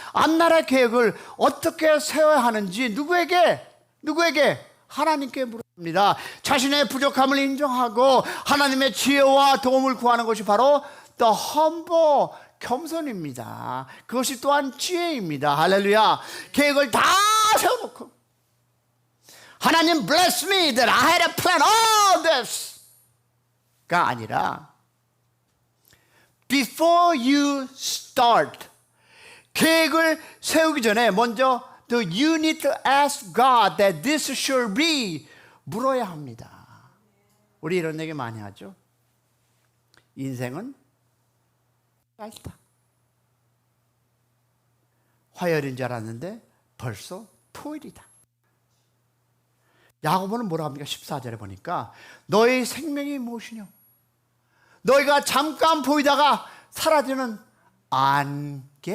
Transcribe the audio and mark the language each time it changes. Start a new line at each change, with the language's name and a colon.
Korean: 앞나라의 계획을 어떻게 세워야 하는지 누구에게? 하나님께 물어야 합니다. 자신의 부족함을 인정하고 하나님의 지혜와 도움을 구하는 것이 바로 the humble, 겸손입니다. 그것이 또한 지혜입니다. 할렐루야. 계획을 다 세워놓고 하나님
English: bless me that I had a plan all this
Korean: 가 아니라
English: before you start,
Korean: 계획을 세우기 전에 먼저
English: you need to ask God that this should be,
Korean: 물어야 합니다. 우리 이런 얘기 많이 하죠. 인생은 짧다. 화요일인 줄 알았는데 벌써 토요일이다. 야고보는 뭐라 합니까? 14절에 보니까 너의 생명이 무엇이냐? 너희가 잠깐 보이다가 사라지는 안개리라.